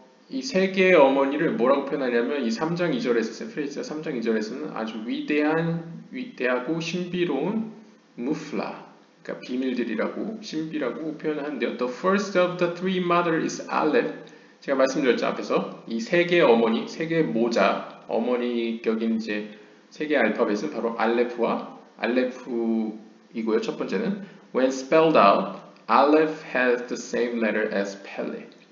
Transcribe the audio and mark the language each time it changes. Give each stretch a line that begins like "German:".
Korean: 이 세 개의 어머니를 뭐라고 표현하냐면 이 3장 2절에서 세페르 에즈라 3장 2절에서는 아주 위대하고 신비로운 무플라, 그러니까 비밀들이라고 신비라고 표현하는데요.
English: The first of the three mothers is Aleph.
Korean: 제가 말씀드렸죠 앞에서 이 세 개의 어머니, 세 개의 모자, 어머니격인 이제 세 개의 알파벳은 바로 알레프이고요. 첫 번째는
English: when spelled out, Aleph has the same letter as Pele.